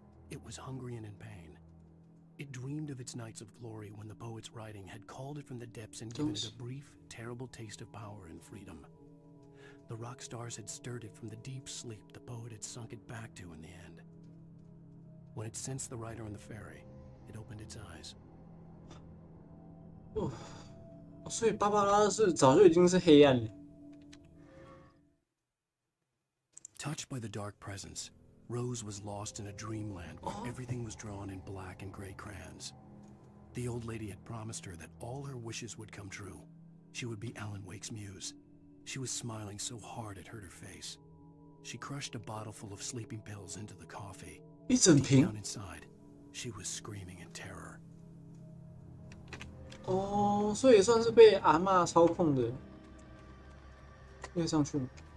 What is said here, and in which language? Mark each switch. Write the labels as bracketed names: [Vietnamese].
[English] It was hungry and in pain. It dreamed of its nights of glory when the poet's writing had called it from the depths and given it a brief, terrible taste of power and freedom. The rock stars had stirred it from the deep sleep the poet had sunk it back to in the end. When it sensed the writer on the ferry, it opened its eyes. [Chinese] 哦，所以芭芭拉是早就已经是黑暗了。 [English] Touched by the dark presence, Rose was lost in a dreamland where everything was drawn in black and gray crayons. The old lady had promised her that all her wishes would come true. She would be Alan Wake's muse. She was smiling so hard it hurt her face. She crushed a bottle full of sleeping pills into the coffee. Deep down inside, she was screaming in terror. [Chinese] 哦，所以算是被阿嬷操控的。可以上去吗？